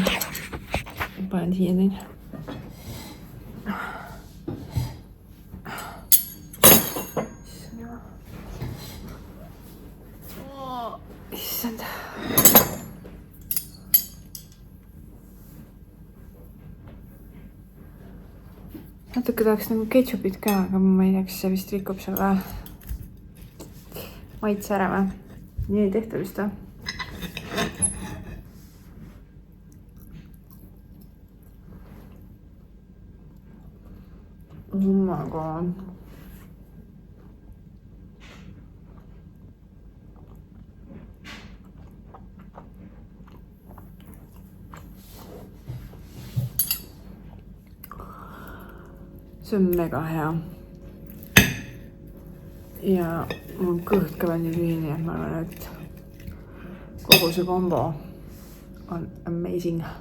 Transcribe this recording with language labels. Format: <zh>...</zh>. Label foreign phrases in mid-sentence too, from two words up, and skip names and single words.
<et>Panen siia teine. Issand. Natuke tahaks nagu ketšupit ka, aga ma ei tea, kas see vist rikub selle maitse ära või? Nii ei tehta vist või?</et> <en>Oh my god.</en> <et>See on mega hea. Ja mul kõht ka veel nii lühi, nii et ma arvan, et kogu see kombo on amazing.</et>